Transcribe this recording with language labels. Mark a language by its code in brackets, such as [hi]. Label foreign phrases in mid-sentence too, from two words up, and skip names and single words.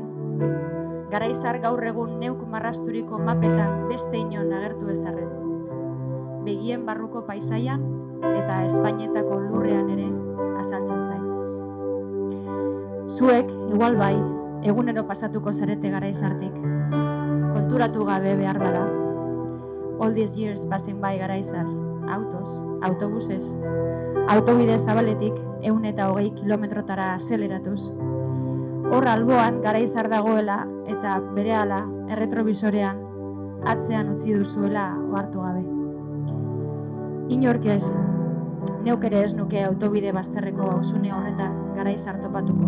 [eu] Garaizar gaur egun neuk marrasturiko mapetan beste inon agertu ezarren. Begien barruko paisaian eta Espainietako lurrean ere azaltzen zait. Zuek, igual bai, egunero pasatuko zarete Garaizartik. Konturatu gabe behar bada. [en] All these years passing by [eu] Garaizar, autoz, autobuses, autobide zabaletik 120 kilometrotara azeleratuz. Hor alboan Garaizar dagoela eta berehala erretrobisorean atzean utzi duzuela ohartu gabe. Inork ez, neuk ere ez nuke autobide bazterreko auzune horretan Garaizar topatuko.